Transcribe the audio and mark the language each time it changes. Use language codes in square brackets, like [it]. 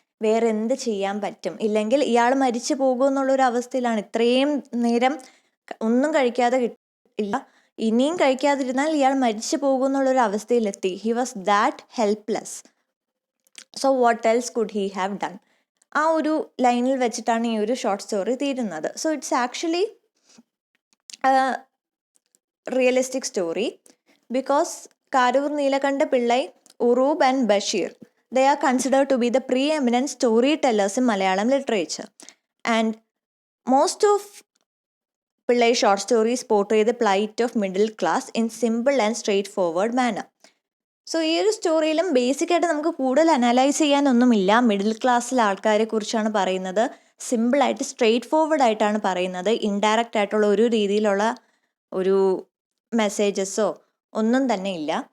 [ml] വേറെ എന്ത് ചെയ്യാൻ പറ്റും? ഇല്ലെങ്കിൽ ഇയാൾ മരിച്ചു പോകുമെന്നുള്ളൊരു അവസ്ഥയിലാണ്. ഇത്രയും നേരം ഒന്നും കഴിക്കാതെ ഇല്ല, ഇനിയും കഴിക്കാതിരുന്നാൽ ഇയാൾ മരിച്ചു പോകുമെന്നുള്ളൊരു അവസ്ഥയിലെത്തി. [en] He was that helpless. So what else could he have done? [ml] ആ ഒരു ലൈനിൽ വെച്ചിട്ടാണ് ഈ ഒരു ഷോർട്ട് സ്റ്റോറി തീരുന്നത്. [en] So it's actually realistic story because Karur Nilakanta Pillai, Urub and Bashir, they are considered to be the preeminent storytellers in Malayalam literature. And most of Pillai short stories portray the plight of middle class in simple and straightforward manner. [ml] So ഈ ഒരു സ്റ്റോറിയിലും ബേസിക്കായിട്ട് നമുക്ക് കൂടുതൽ analyse ചെയ്യാനൊന്നുമില്ല. Middle ക്ലാസ്സിലെ ആൾക്കാരെ കുറിച്ചാണ് പറയുന്നത്. സിമ്പിളായിട്ട് സ്ട്രെയിറ്റ് ഫോർവേഡ് ആയിട്ടാണ് പറയുന്നത്. ഇൻഡയറക്റ്റ് ആയിട്ടുള്ള ഒരു രീതിയിലുള്ള ഒരു മെസ്സേജസോ ഒന്നും തന്നെ ഇല്ല.